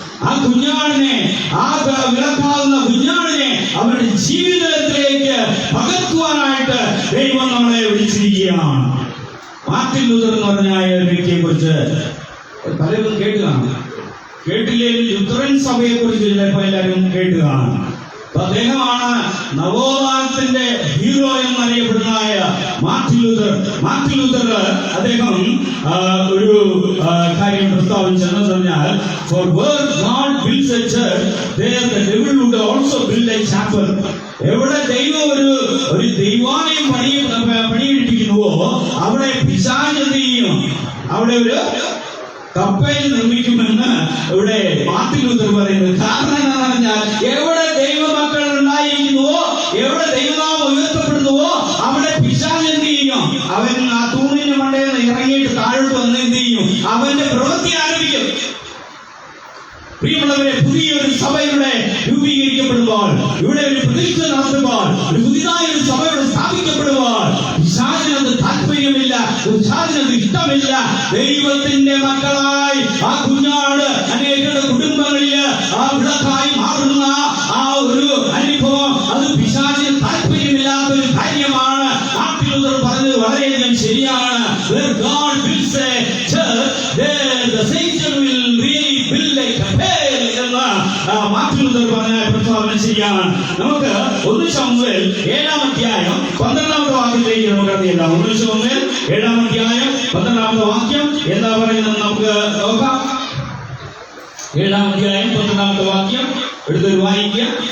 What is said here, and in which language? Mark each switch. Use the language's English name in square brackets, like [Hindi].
[Malayalam] ആ കുഞ്ഞാടിനെ, ആ വിളക്കാവുന്ന കുഞ്ഞാടിനെ അവരുടെ ജീവിതത്തിലേക്ക് പകർത്തുവാനായിട്ട് ദൈവം നമ്മളെ വിളിച്ചിരിക്കുകയാണ്. മാർട്ടിൻ ലൂതർ എന്ന് പറഞ്ഞ ഒരു വ്യക്തിയെ കുറിച്ച് പലരും കേട്ടില്ലെങ്കിൽ ലുത്തറൻ സഭയെ കുറിച്ച് ചിലപ്പോൾ എല്ലാവരും കേട്ടുകയാണ്. അദ്ദേഹമാണ് നവോത്ഥാനത്തിന്റെ ഹീറോ എന്നറിയപ്പെടുന്ന മാർട്ടിൻ ലൂതർ. മാർട്ടിൻ ലൂതർ അദ്ദേഹം ഒരു കാര്യം പ്രസ്താവിച്ചെന്ന് പറഞ്ഞാൽ, [English] for where God builds a church, there the devil would also build a chapel. [Malayalam] എവിടെ ദൈവം ഒരു ദൈവാലയം പണിയെടുപ്പിക്കുന്നുവോ അവിടെ പിശാച് എന്ത് ചെയ്യും? അവിടെ ഒരു കപ്പൽ നിർമ്മിക്കുമെന്ന് ഇവിടെ മാർട്ടിൻ ലൂതർ പറയുന്നത്. കാരണം എന്താണെന്ന് പറഞ്ഞാൽ, എവിടെ ദൈവമക്കൾ ഉണ്ടായിരിക്കുന്നുവോ, എവിടെ ദൈവനാമം ഉയർത്തപ്പെടുന്നുവോ അവിടെ പിശാച് എന്ത് ചെയ്യും? അവൻ ആ തൂണിന്റെ മണ്ടയിൽ നിന്ന് ഇറങ്ങിയിട്ട് താഴോട്ട് വന്ന് എന്ത് ചെയ്യും? അവന്റെ പ്രവൃത്തി ആരംഭിക്കും. പ്രിയമുള്ളവരെ, പുതിയൊരു സഭയുടെ രൂപീകരിക്കപ്പെടുമ്പോൾ, ഇവിടെ ഒരു പ്രതിഷ്ഠ നടത്തുമ്പോൾ, ഒരു പുതിയതായ ഒരു സഭയുടെ സ്ഥാപിക്കപ്പെടുമ്പോൾ പിശാചിനത് താല്പര്യമില്ല, പിശാചിനത് ഇഷ്ടമില്ല. ദൈവത്തിന്റെ മക്കളായി ആ കുഞ്ഞാട് അനേകരുടെ കുടുംബങ്ങളിൽ ആ വിളക്കായി മാറുന്ന ആ ഒരു അനുഭവം അത് പിശാചിന് താല്പര്യമില്ലാത്ത ഒരു കാര്യമാണ്. മാർട്ടിൻ ലൂതർ പറഞ്ഞത് വളരെയധികം ശരിയാണ്. [English] Where God builds a church, there the Satan will really build a cathedral [Malayalam] എന്ന് മാർട്ടിൻ ലൂതർ പറഞ്ഞ പ്രസ്താവന ശരിയാണ്. നമുക്ക് 1 ശമൂവേൽ 7-ാം അധ്യായം 12-ാമത്തെ വാക്യത്തിലേക്ക് നമുക്ക് കടന്നില്ല. 1 ശമൂവേൽ 7-ാം അധ്യായം 12-ാമത്തെ വാക്യം എന്താ പറയുന്നത് നമുക്ക് നോക്കാം. 7-ാം അധ്യായം 12-ാമത്തെ വാക്യം എടുത്തൊരു വായിക്കുക.